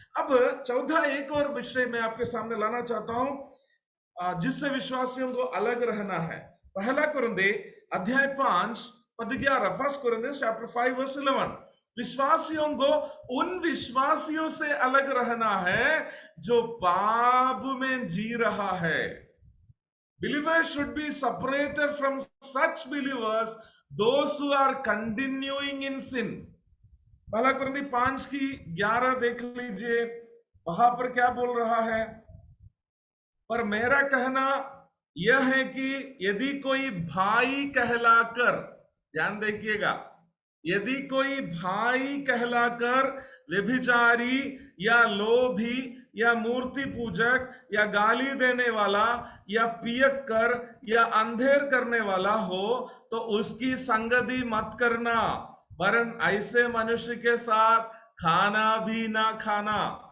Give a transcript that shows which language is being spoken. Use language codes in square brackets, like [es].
[hi] अब चौथा एक और विषय मैं आपके सामने लाना चाहता हूं जिससे विश्वासियों को अलग रहना है। पहला कुरिन्थी अध्याय 5 पद 11, [en] 1 Corinthians chapter 5 verse 11। [hi] विश्वासियों को उन विश्वासियों से अलग रहना है जो पाप में जी रहा है। [en] Believers should be separated from such believers, those who are continuing in sin। [hi] पहला कुरिन्थी 5 की 11 देख लीजिए, वहां पर क्या बोल रहा है, पर मेरा कहना यह है कि यदि कोई भाई कहलाकर, ध्यान देखिएगा, यदि कोई भाई कहलाकर व्यभिचारी या लोभी या मूर्ति पूजक या गाली देने वाला या पियक्कर या अंधेर करने वाला हो तो उसकी संगति मत करना, वरन ऐसे मनुष्य के साथ खाना भी ना खाना।